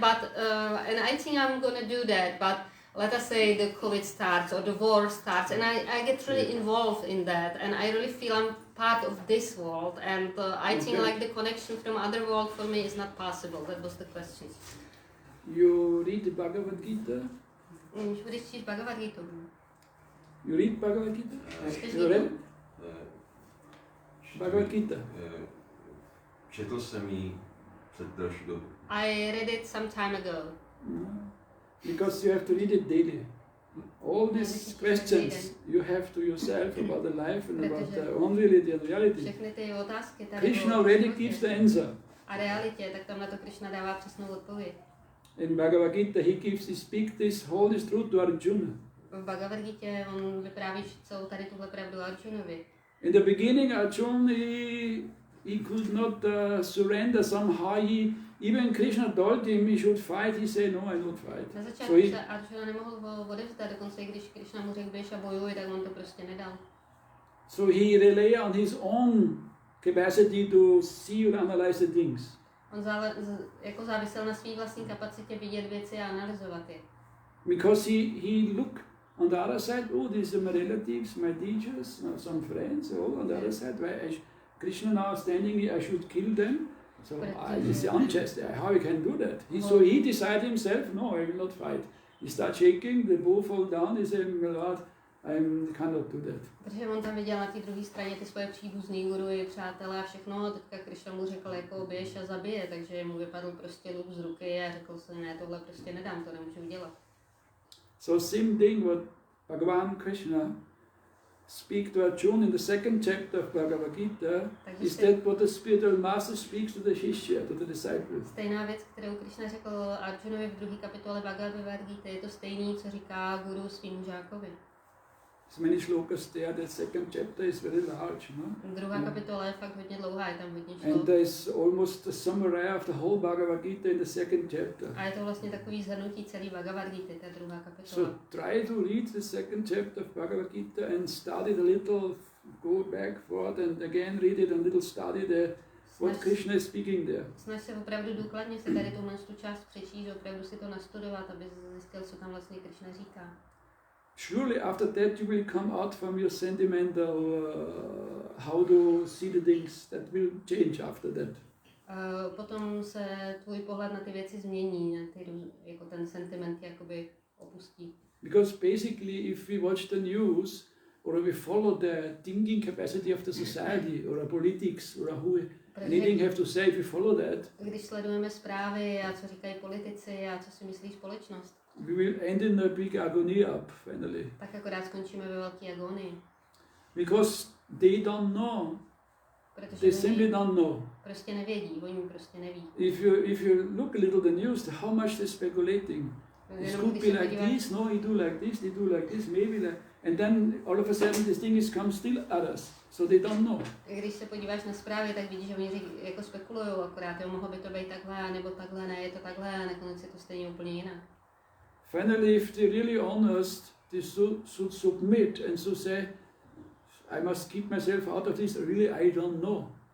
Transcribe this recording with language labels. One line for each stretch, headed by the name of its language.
English: But and I think I'm gonna do that. But let us say the COVID starts or the war starts, and I get really involved in that, and I really feel I'm part of this world. And I think like the connection from other world for me is not possible. That was the question. You read the Bhagavad Gita?
Czech: Budeš číst Bhagavad Gita?
English: You read Bhagavad Gita? You read Bhagavad Gita?
Czech: Četl jsem ji před další dobu.
English: I read it some time ago. Because you have to read it daily. All these questions you have to yourself about the life and about the unreality and reality.
Czech: Všechny ty otázky tady
English: Krishna already gives the answer.
Czech: A realitě, tak tam na to Krishna dává přesnou odpověď.
English: In Bhagavad Gita he speaks this whole truth to Arjuna.
Czech: V Bhagavad Gita on vypráví celou tady tuhle pravdu Arjunovi.
English: In the beginning Arjuna he could not surrender somehow. Even Krishna told him he should fight. He said no, I don't fight.
Czech: Na začátku se Arjuna nemohl odevzdat, dokonce i když Krishna mu řekl běž a bojuj, tak on to prostě nedal.
English: So he relied on his own capacity to see and analyze the things.
Czech: On jako závisel na své vlastní kapacitě vidět věci a analyzovat je.
English: Because he looked on the other side, oh, these are my relatives, my teachers, some friends, all on the other side, why Krishna now standing here, I should kill them. So this is unjust, how he can do that? So he decided himself, no, I will not fight. He started shaking, the bow fall down, he said, my Lord, I cannot do that.
Czech: Protože on tam viděl na té druhé straně ty svoje příbuzný guruji, přátelé a všechno, a teďka Krishna mu řekl jako běž a zabije, takže mu vypadl prostě luk z ruky a řekl si, ne, tohle prostě nedám, to nemůžu udělat.
English: So same thing what Bhagavan Krishna speak to Arjuna in the second chapter of Bhagavad Gita is that what the spiritual master speaks to the Shishya, to the disciple.
Czech: Stejná věc, kterou Krishna řekl Arjunovi v druhé kapitole Bhagavad Gita, je to stejný, co říká guru svým žákovi.
English: As many shlokas there, the second chapter is very large, no?
Czech: Druhá kapitola je fakt hodně dlouhá, je tam hodně šlok.
English: And there is almost a summary of the whole Bhagavad Gita in the second chapter.
Czech: A je to vlastně takový shrnutí celý Bhagavad Gita, ta druhá kapitola.
English: So try to read the second chapter of Bhagavad Gita and study it a little, go back, forth, and again read it and little study what Krishna is speaking there.
Czech: Snaž se opravdu důkladně si tady tu část přečíst, opravdu si to nastudovat, aby zjistil, co tam vlastně Krishna říká.
English: Surely after that you will come out from your sentimental how to see the things, that will change after that.
Czech: Potom se tvůj pohled na ty věci změní, na ty, jako ten sentiment jakoby opustí.
English: Because basically if we watch the news or we follow the thinking capacity of the society or the politics or who anything have to say, if we follow that,
Czech: když sledujeme zprávy a co říkají politici a co si myslí společnost,
English: we will end in a big agony up finally.
Czech: Tak akorát skončíme ve velké agonii.
English: Because they don't know. They simply don't know.
Czech: Prostě nevědí, oni prostě neví.
English: If you look a little the news, how much they're speculating. This could be like this, no, he do like this, they do like this, maybe like, and then all of a sudden this thing is come still others, so they don't know.
Czech: Když se podíváš na zprávy, tak vidíš, že oni jako spekulujou akorát, jo, mohlo by to být takhle, nebo takhle, ne, je to takhle, a nakonec je to stejně úplně jinak.
English: Finally, if they're really honest, they should submit and so say, I must keep myself out of this, really I don't know.